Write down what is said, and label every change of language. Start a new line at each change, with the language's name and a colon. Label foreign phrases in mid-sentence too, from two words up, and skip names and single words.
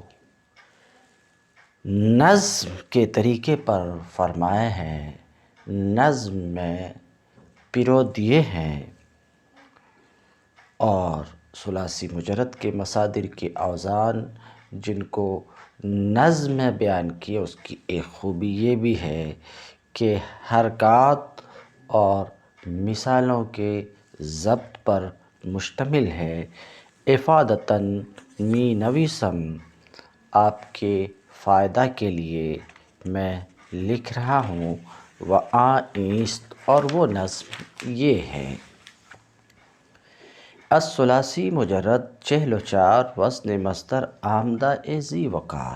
Urdu: نظم کے طریقے پر فرمائے ہیں، نظم میں پرو دیے ہیں، اور ثلاثی مجرد کے مصادر کے اوزان جن کو نظم میں بیان کیے، اس کی ایک خوبی یہ بھی ہے کہ حرکات اور مثالوں کے ضبط پر مشتمل ہے۔
Persian: افادتاً می نویسم،
Urdu: آپ کے فائدہ کے لیے میں لکھ رہا ہوں۔ وآئست، اور وہ نظم یہ ہے:
Persian: الثلاثی مجرد 44 وزن مصدر آمدہ ذی وقار۔